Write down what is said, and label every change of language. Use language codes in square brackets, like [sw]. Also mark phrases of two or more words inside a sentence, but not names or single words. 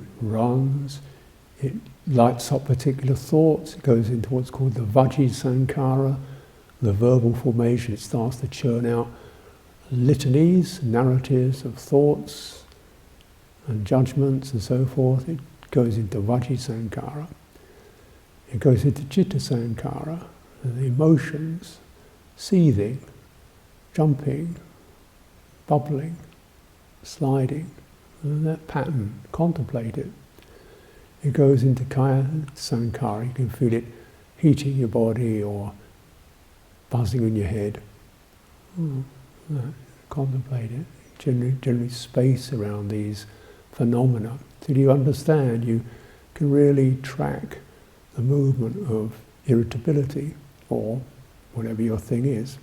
[en] It runs, it lights up particular thoughts, it goes into what's called the [pi] vajji sankhara, [en] the verbal formation. It starts to churn out litanies, narratives of thoughts and judgments and so forth. It goes into [pi] vajji sankhara. [en] It goes into [pi] citta sankhara, [en] the emotions, seething, jumping, bubbling, sliding, and that pattern, contemplate it. It goes into [pi] kaya sankhara, [en] you can feel it heating your body or buzzing in your head. Contemplate it. Generally space around these phenomena. Till you understand, you can really track the movement of irritability, or whatever your thing is.